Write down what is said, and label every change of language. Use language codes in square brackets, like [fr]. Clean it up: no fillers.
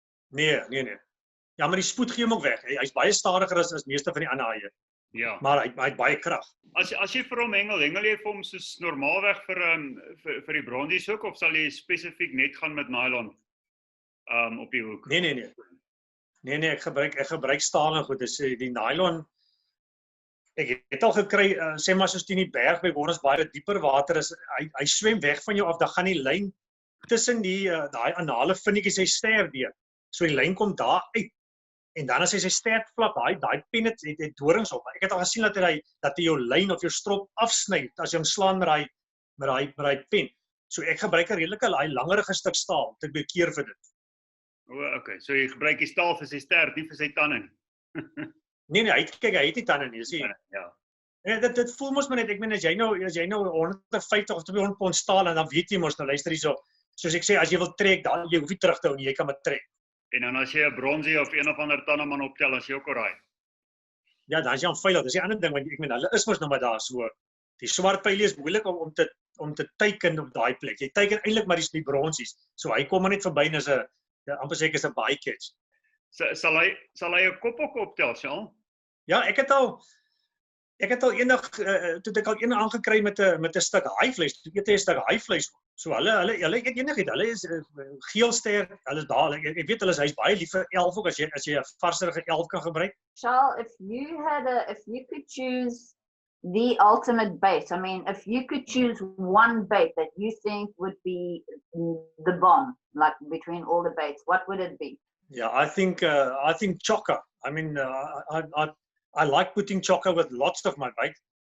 [af] Nee. Ja, maar die spoed gee hom ook weg. Hy's baie stadiger as meeste van die ander haie. Ja. Maar hy het baie krag. As jy vir hom hengel jy vir hom soos normaalweg vir die bronsies ook of sal jy spesifiek net gaan met nylon op die hoek? Nee, ek gebruik staal en goed. Dis die nylon. Ek het al gekry sê maar soos teen die berg by waar ons baie dieper water is, hy swem weg van jou af, dan gaan die lyn tussen daai anale vinnetjies hy sterf deur. So die lyn kom daar uit. En dan as hy sy stert flap, daai pen het dorings op. Ek het al gesien dat hy jou lyn of jou strop afsny as jy hom slaan met daai pen. So ek gebruik 'n redelike langerige stuk staal te bekeer vir dit. Okay, so jy gebruik die staal vir sy stert, nie vir sy tande. Nee, hy het nie tande nie, sien. Ja. Ja, dit voel mos maar net, ek meen as jy nou 150 of 200 pond staal en dan weet jy mos nou luister hierso. Soos ek sê, as jy wil trek, dan jy hoef nie terug te hou nie, jy kan maar trek. En dan as jy 'n bronsie of een of ander tandeman optel, as jy ook alraai. Ja, dan is jy veilig. Dis die ander ding want ek meen hulle is mos nou maar daar so. Die swart pylie is moeilik om te teiken op daai plek. Jy teiken eintlik maar die bronsies. So hy kom maar net verby en is 'n amper seker is 'n bycatch. Sal hy 'n kop ook optel, Charl? Ja, ek het al eendag toe ek al een aangekry met 'n stuk haaivleis. Toe eet hy 'n stuk haaivleis. So hulle eet enigiets. Hulle is geelster, hulle is daar. Ek weet hy's baie lief vir elf ook as jy 'n varserige elf kan gebruik. [en] Charl, if you could choose the ultimate bait, I mean, if you could choose one bait that you think would be the bomb, like between all the baits, what would it be? Yeah, I think chocker. I mean, I like putting chocker with lots of my bait.